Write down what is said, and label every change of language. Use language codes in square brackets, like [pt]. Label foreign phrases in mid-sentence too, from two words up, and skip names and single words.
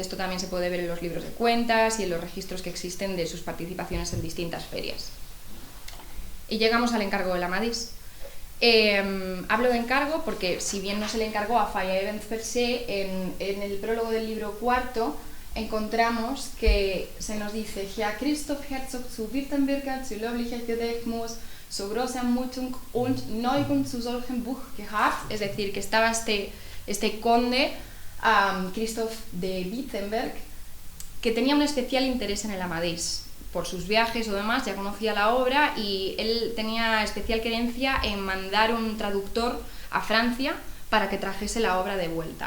[es] Esto también se puede ver en los libros de cuentas y en los registros que existen de sus participaciones en distintas ferias. Y llegamos al encargo del Amadís. Hablo de encargo porque, si bien no se le encargó a Feyerabend per se, en el prólogo del libro cuarto encontramos que se nos dice: [de] Herr Christoph Herzog zu Wittenberger zu löblicher Gedächtnis, so große Mutung und Neigung zu solchem Buch gehabt. [es] Es decir, que estaba este conde, Christoph de Wittenberg, que tenía un especial interés en el Amadís. Por sus viajes o demás, ya conocía la obra y él tenía especial querencia en mandar un traductor a Francia para que trajese la obra de vuelta.